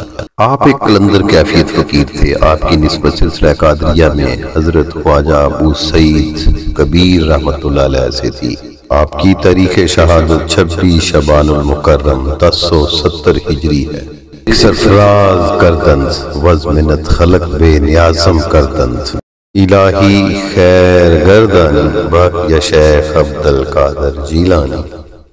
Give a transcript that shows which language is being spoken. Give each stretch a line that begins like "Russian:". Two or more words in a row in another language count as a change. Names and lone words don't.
Urdu: آپ ایک قلندر کیفیت فقیر تھے۔ آپ کی نسبت سلسلہ قادریہ میں حضرت خواجہ ابو سعید کبیر رحمۃ اللہ علیہ سے تھی۔ آپ کی تاریخ شہادت 26 شعبان المکرم 1070 ہجری ہے۔
Persian: سرفراز کردند وز منت خلق بے نیازم کردند، الہی خیر گردانی بق یا شیخ عبدالقادر جیلانی۔